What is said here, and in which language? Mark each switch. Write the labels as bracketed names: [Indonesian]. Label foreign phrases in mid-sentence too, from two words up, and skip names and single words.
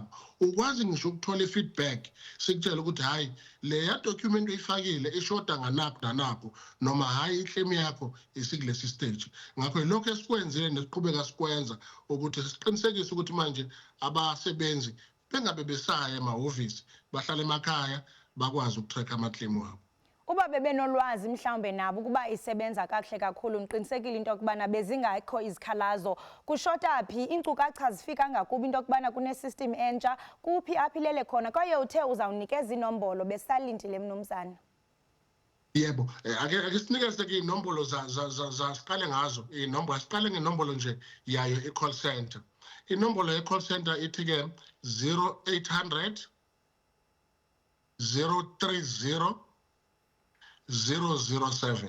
[Zulu] Ukwazi ngisho ukuthola feedback sikutshela ukuthi hayi leya document oyifakile ishoda nganapho nanapho noma hayi iclaim yakho isikulesi stage. Ngakho lokho esikwenzile nesiqhubeka sikwenza ukuthi siqinisekise ukuthi manje abasebenzi bengabe besaya emahhovisi bahlala emakhaya bakwazi ukutrack ama-claim wabo. [Xhosa] Uba bebenolwazi mhlawumbe nabo kuba isebenza kakuhle kakhulu niqinisekile into yokubana bezingakho izikhalazo kushota phi iinkcukacha zifika ngakubi into yokubana kune-system entsha kuphi aphilele khona kwaye uthe uzawunikeza inombolo besalindile mnumzana. [Zulu] Yebo, ake sinikeze ke inombolo siqale ngazo inombolo siqale ngenombolo nje yayo i-call center. Inombolo ye-call center ithi ke 0800 030 007.